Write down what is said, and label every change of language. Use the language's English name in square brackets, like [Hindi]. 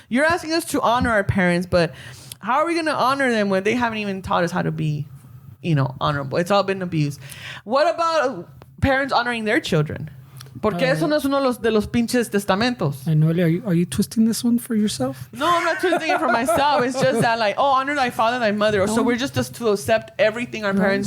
[English] You're asking us to honor our parents, but how are we going to honor them when they haven't even taught us how to be, honorable? It's all been abused. What about parents honoring their children? [Spanish] Porque eso no es uno de los pinches testamentos. [English] And Noelia, are you twisting this one for yourself? No, I'm not twisting it for myself. It's just that, like, oh, honor thy father, thy mother. So we're just to accept everything our parents